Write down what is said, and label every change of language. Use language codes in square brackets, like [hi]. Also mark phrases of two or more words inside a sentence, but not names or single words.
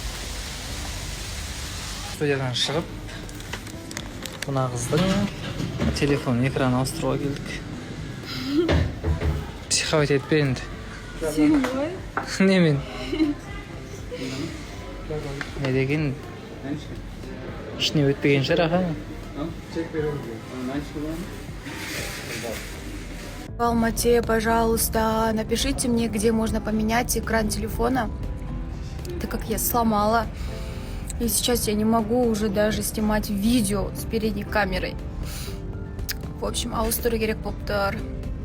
[kk] Студиядан шығып, мына қыздың телефон экраны ауыстыруға келдік. Психовать етпе енді. Сен ғой? Немен? Не деген? Ішіне өтпеген шығар, аға? [ru] В Алмате, пожалуйста, напишите мне, где можно поменять экран телефона, так как я сломала. И сейчас я не могу уже даже снимать видео с передней камерой. В общем, [kk] ауыстыру керек болып тұр.